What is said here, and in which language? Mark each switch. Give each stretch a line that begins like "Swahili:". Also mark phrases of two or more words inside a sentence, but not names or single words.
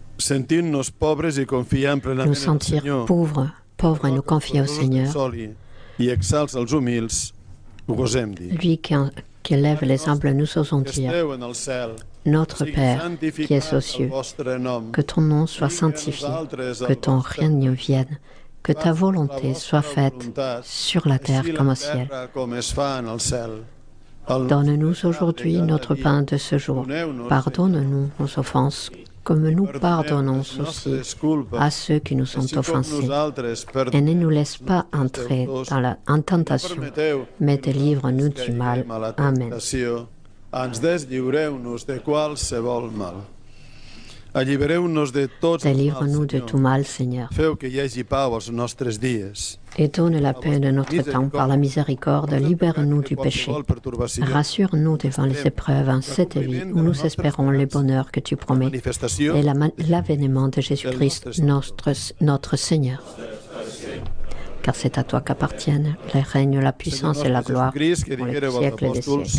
Catalan: Sentint-nos pobres i confiant plenament
French: nous sentir
Catalan: en el
French: pauvres et nous confier au Seigneur,
Catalan: i exalça els humils, ho gosem dir.
French: lui qui élève les humbles, nous osons dire,
Catalan: Esteu en el cel,
French: Notre Père qui es aux cieux, que ton nom soit sanctifié, que ton règne vienne, que ta volonté soit faite sur la terre comme au ciel. Donne-nous aujourd'hui notre pain de ce jour. Pardonne-nous nos offenses, comme nous pardonnons aussi à ceux qui nous ont offensés. Et ne nous laisse pas entrer en tentation, mais délivre-nous du mal. Amen.
Catalan: Ens deslliureu-nos de qualsevol mal. Allibereu-nos de tots els
French: Délivre-nous de tout mal, Seigneur.
Catalan: Feu que hi hagi pau als nostres dies.
French: Et donne la paix de notre temps par la miséricorde. Libère-nous du péché. Rassure-nous devant les épreuves en cette vie où nous espérons le bonheur que tu promets et l'avènement de Jésus-Christ, notre Seigneur. Car c'est à toi qu'appartiennent le règne, la puissance et la gloire pour les siècles des siècles.